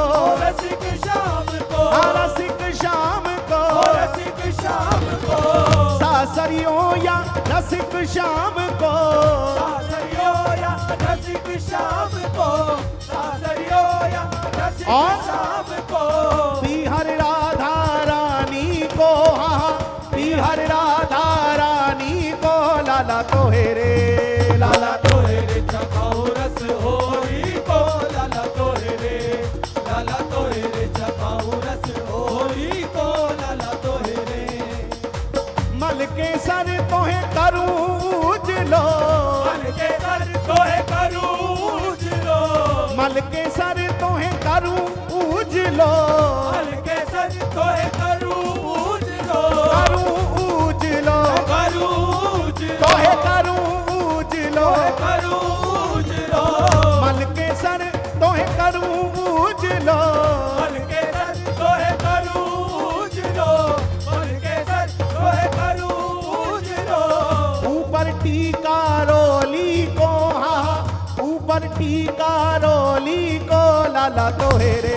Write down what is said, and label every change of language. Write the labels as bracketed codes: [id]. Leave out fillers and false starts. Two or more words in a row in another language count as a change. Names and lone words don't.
[bra] रसिक शाम को रसिक शाम को रसिक शाम को सासरियों या रसिक शाम को सासरियों या रसिक शाम को सासरियों या रसिक [hi] और? [bra] शाम को बिहार राधा रानी को हाँ बिहार राधा रानी को लाला तोहे रे लाला तोहे रे चखाऊं रस होरी को लाला तोहे रे लाला तोहे रे चखाऊं रस होरी को लाला तोहे रे मल के सर तोहे करूं उजलो मन के सर तोहे करूं उजलो मल के सर तोहे करूं उजलो मन के सर तोहे करूं उजलो करूं उजलो करूं उजलो तोहे करूं उजलो करूं उजलो मल के सर तोहे करूं उजलो मन के सर तोहे करूं उजलो मन के सर तोहे करूं उजलो ऊपर टीका रोली को हाँ ऊपर टीका रोली को लाला तोहे रे